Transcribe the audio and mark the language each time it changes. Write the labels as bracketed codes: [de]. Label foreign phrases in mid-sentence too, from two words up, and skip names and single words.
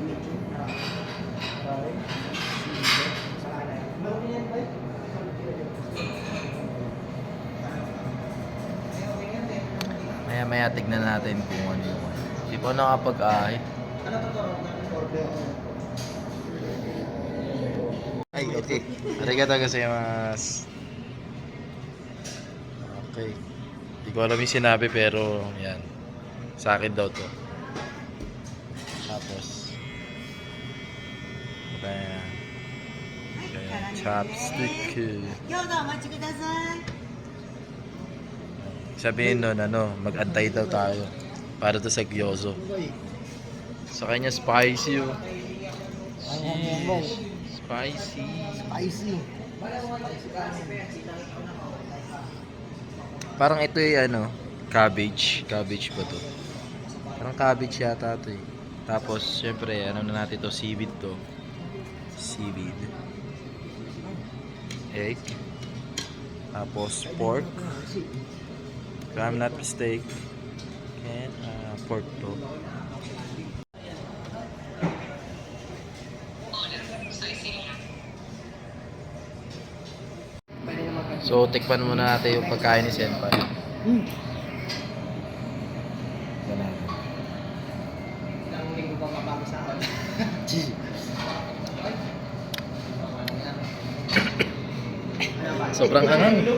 [tl] Maya-maya tignan natin kung ano yung ano. Di pa nakapag-ahay. Ay, okay. [ja] ありがとうございます. Okay. [tl] Di ko alam yung sinabi pero yan. Sa akin daw to. Tapos. Ayan. Ayan. Chopstick. [ja] 餃子お待ちください。 [tl] Sabihin nun, mag-antay daw tayo. Para to sa gyozo. Sa kanya spicy oh. Spicy. Spicy. Parang ito yung cabbage. Cabbage ba to? Parang cabbage yata to eh. Tapos, syempre, na natin to, seaweed to. Seaweed. Egg. Tapos, pork. [en] If I'm not mistaken. And, pork to. So, [tl] tikpan muna natin yung pagkain ni Senpai. Ganun. Sobrang angang.